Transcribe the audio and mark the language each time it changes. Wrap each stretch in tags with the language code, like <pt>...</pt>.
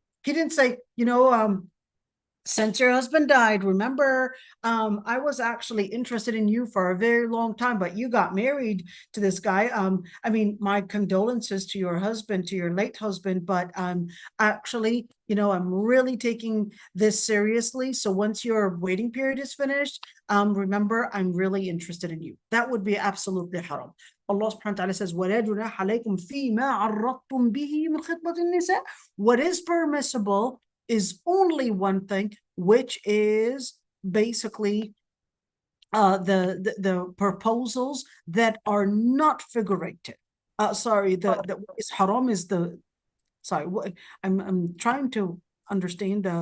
<en>He didn't say, since your husband died, remember, I was actually interested in you for a very long time, but you got married to this guy. I mean, my condolences to your husband, to your late husband, but actually, I'm really taking this seriously. So once your waiting period is finished, remember, I'm really interested in you. That would be absolutely haram. Allah subhanahu wa ta'ala says,</en> <ar>وَلَا جُنَاحَ عَلَيْكُمْ فِي مَا عَرَّضْتُمْ بِهِ مِنْ خِطْبَةِ النِّسَاءِ.</ar> <en>What is permissible is only one thing, which is basically the proposals that are not figurative. Sorry, what is haram is I'm trying to understand.</en>